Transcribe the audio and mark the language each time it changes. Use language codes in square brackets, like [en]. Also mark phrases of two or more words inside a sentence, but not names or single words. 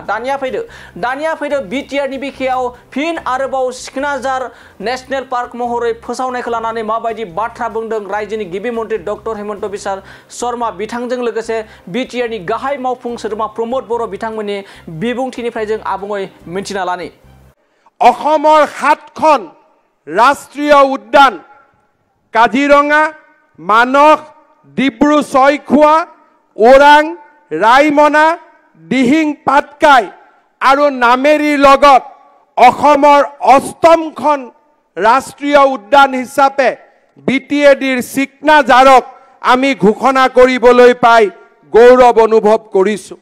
[brx] दानिया फैदो बिटिआरनि बिखायाव फिन आरोबाव सिकनाझार नेशनेल पार्क महरै फोसावनायखौ लानानै माबायदि बाथ्रा बुंदों रायजोनि गिबि मन्त्रि डक्टर हिमंत बिश्व शर्मा बिथांजों लोगोसे बिटिआरनि गाहाय मावफुं सोद्रोमा प्रमोद बर' बिथांमोननि बिबुंथिनिफ्राय जों आबुङै मिन्थिना लानि। [as] অসমৰ 7খন ৰাষ্ট্ৰীয় উদ্যান কাজিৰঙা, মানস, ডিব্ৰু ছৈখোৱা, ওৰাং, ৰায়মনা, দিহিং পাটকাই আৰু নামেৰিৰ লগত অসমৰ 8খন ৰাষ্ট্ৰীয় উদ্যান হিচাপে বিটিএডিৰ চিকনাঝাৰক আমি ঘোষণা কৰিবলৈ পাই গৌৰৱ অনুভৱ কৰিছোঁ।